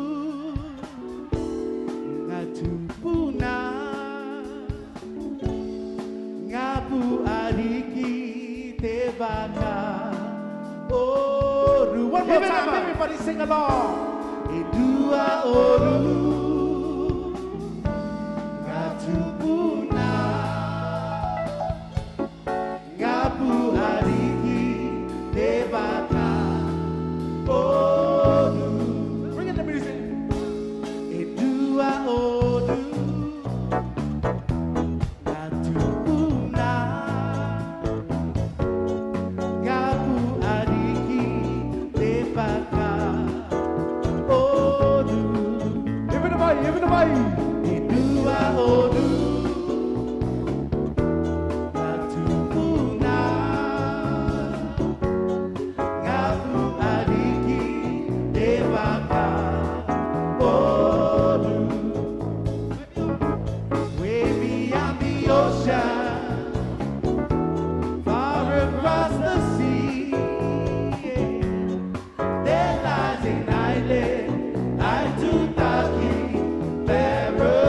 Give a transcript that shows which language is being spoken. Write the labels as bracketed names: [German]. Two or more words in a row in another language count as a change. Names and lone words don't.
[Rarotongan] ngatupuna ngapu ariki tebaka oru. [English] One more time, everybody sing along. [Rarotongan] Dua oru ngatupuna ngapu ariki tebaka oru. [English] Bring in the music. [Rarotongan] Dua oru ngatupuna ngapu ariki tebaka oru. [English] Everybody. [Rarotongan] Dua oru ngatupuna ngapu ariki tebaka oru. [English] Way beyond the ocean, far across the sea, there lies an island, Aitutaki, paradise.